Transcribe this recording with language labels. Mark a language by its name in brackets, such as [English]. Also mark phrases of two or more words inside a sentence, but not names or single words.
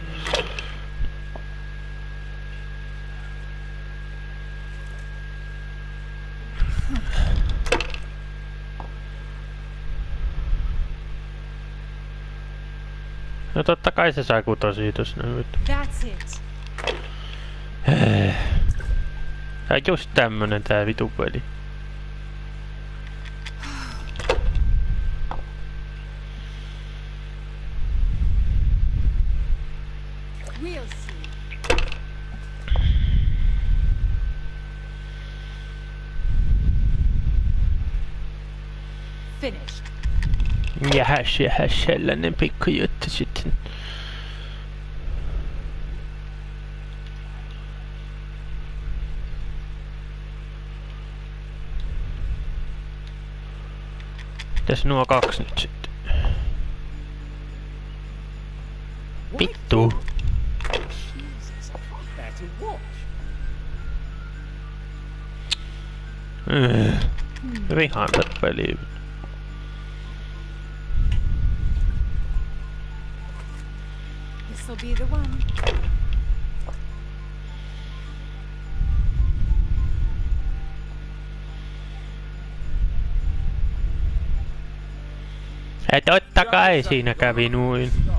[Finnish] No totta kai se saa kutosia tossa nyt. [English] That's it. [Finnish] Tää on just tämmönen tää vitu peli. [English] We'll see. Finished. [Finnish] Jahäs sellainen pikku juttu sitten. Tässä nuo 2 nyt sitten. Vittu. Vihaan tätä peliä. [English] This'll be the one. [Finnish] Totta kai siinä kävi noin.